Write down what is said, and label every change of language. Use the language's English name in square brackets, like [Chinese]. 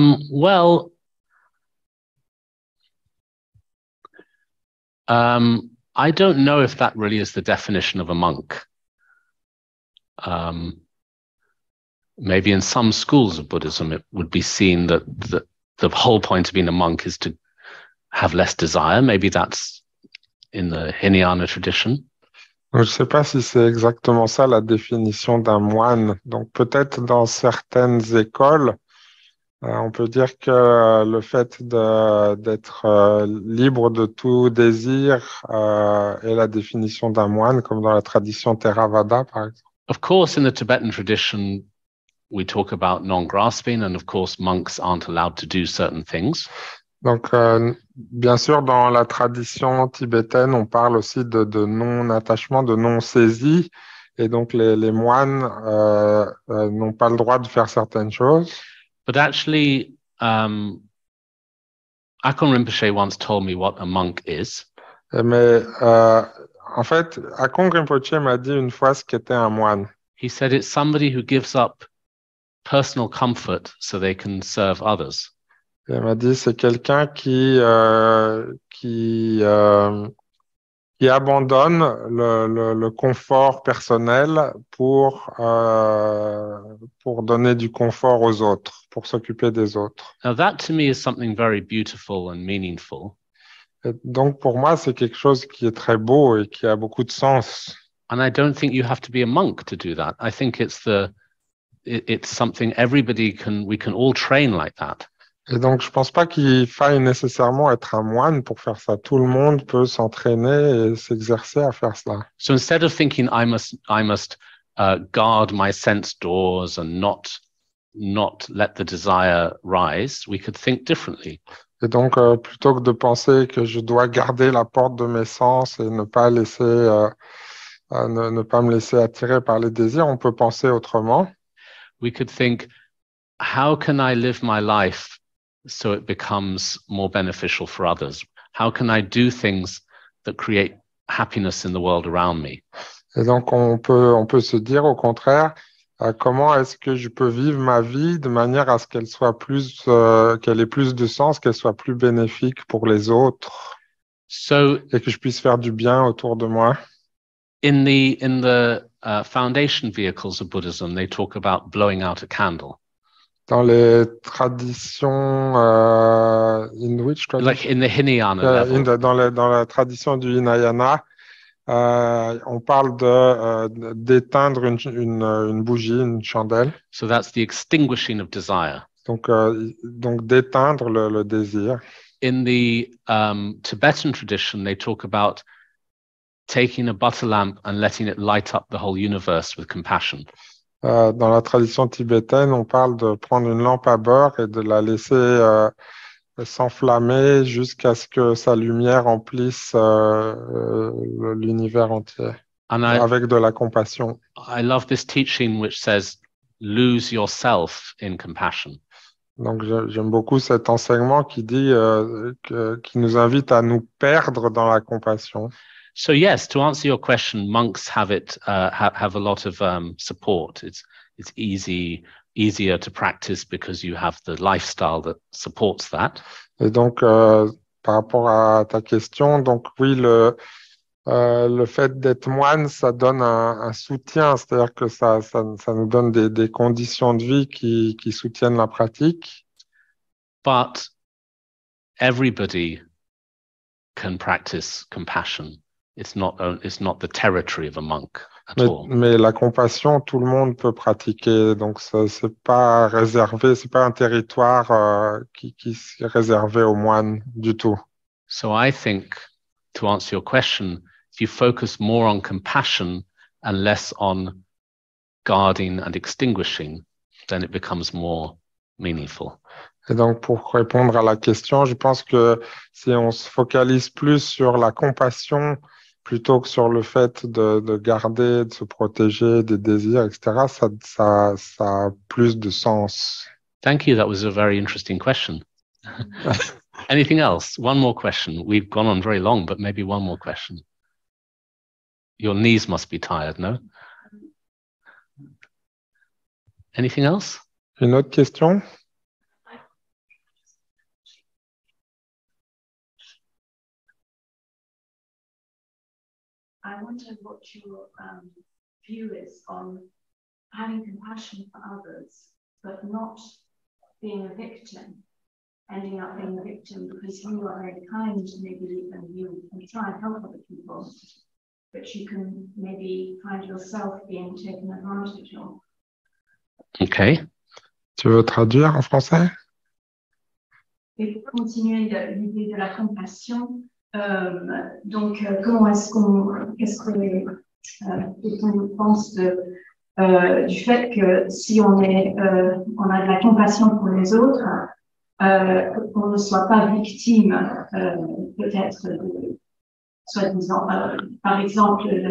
[English] Well, I don't know if that really is the definition of a monk. Maybe in some schools of Buddhism, it would be seen that the whole point of being a monk is to have less desire. Maybe that's in the Hinayana tradition. [French] Je ne sais pas si c'est exactement ça la définition d'un moine. Donc peut-être dans certaines écoles, on peut dire que le fait d'être libre de tout désir est la définition d'un moine, comme dans la tradition Theravada, par exemple. [English] Of course, in the Tibetan tradition, we talk about non-grasping, and of course, monks aren't allowed to do certain things. [French] Donc, bien sûr, dans la tradition tibétaine, on parle aussi de non-attachement, de non-saisie. Et donc, les moines n'ont pas le droit de faire certaines choses. [English] But actually, Akon Rinpoche once told me what a monk is. [French] Mais en fait, Akon Rinpoche m'a dit une fois ce qu'était un moine. [English] He said it's somebody who gives up personal comfort so they can serve others. [French] Il m'a dit c'est quelqu'un qui abandonne le confort personnel pour donner du confort aux autres, pour s'occuper des autres. [English] Now that to me is something very beautiful and meaningful. [French] Et donc pour moi, c'est quelque chose qui est très beau et qui a beaucoup de sens. [English] And I don't think you have to be a monk to do that. I think it's something we can all train like that. [French] Et donc, je pense pas qu'il faille nécessairement être un moine pour faire ça. Tout le monde peut s'entraîner et s'exercer à faire cela. [English] So instead of thinking I must guard my sense doors and not let the desire rise, we could think differently. [French] Et donc, plutôt que de penser que je dois garder la porte de mes sens et ne pas laisser, ne pas me laisser attirer par les désirs, on peut penser autrement. [English] We could think, how can I live my life so it becomes more beneficial for others? How can I do things that create happiness in the world around me? [French] Et donc, on peut se dire au contraire, comment est-ce que je peux vivre ma vie de manière à ce qu'elle soit qu'elle ait plus de sens, qu'elle soit plus bénéfique pour les autres, et que je puisse faire du bien autour de moi. [English] In the foundation vehicles of Buddhism, they talk about blowing out a candle. [French] Dans les traditions, [English] in which tradition? Like in the Hinayana level. [French] Dans la tradition du Hinayana, on parle d'éteindre une bougie, une chandelle. [English] So that's the extinguishing of desire. [French] Donc d'éteindre le désir. [English] In the Tibetan tradition, they talk about taking a butter lamp and letting it light up the whole universe with compassion. [French] Dans la tradition tibétaine, on parle de prendre une lampe à beurre et de la laisser s'enflammer jusqu'à ce que sa lumière emplisse l'univers entier, avec de la compassion. [English] I love this teaching which says, lose yourself in compassion. [French] Donc j'aime beaucoup cet enseignement qui dit, qui nous invite à nous perdre dans la compassion. [English] So yes, to answer your question, monks have a lot of support. It's easier to practice because you have the lifestyle that supports that. [French] Et donc par rapport à ta question, donc oui, le fait d'être moine, ça donne un soutien, c'est-à-dire que ça nous donne des conditions de vie qui soutiennent la pratique. [English] But everybody can practice compassion. It's not the territory of a monk at all. [French] Mais la compassion, tout le monde peut pratiquer, donc c'est pas réservé, c'est pas un territoire qui est réservé aux moines du tout. [English] So I think, to answer your question, if you focus more on compassion and less on guarding and extinguishing, then it becomes more meaningful. [French] Et donc, pour répondre à la question, je pense que si on se focalise plus sur la compassion plutôt que sur le fait de garder, de se protéger des désirs, etc., ça a plus de sens. [English] Thank you. That was a very interesting question. Anything else? One more question. We've gone on very long, but maybe one more question. Your knees must be tired, no? Anything else? [French] Une autre question? [English] I wonder what your view is on having compassion for others, but not being a victim, ending up being a victim because you are very kind, maybe, and you try and help other people, but you can maybe find yourself being taken advantage of. Okay. [French] Tu veux traduire en français? Et pour continuer l'idée de la compassion, donc, comment est-ce qu'on pense de du fait que si on a de la compassion pour les autres, qu'on ne soit pas victime, peut-être, soi-disant, par exemple,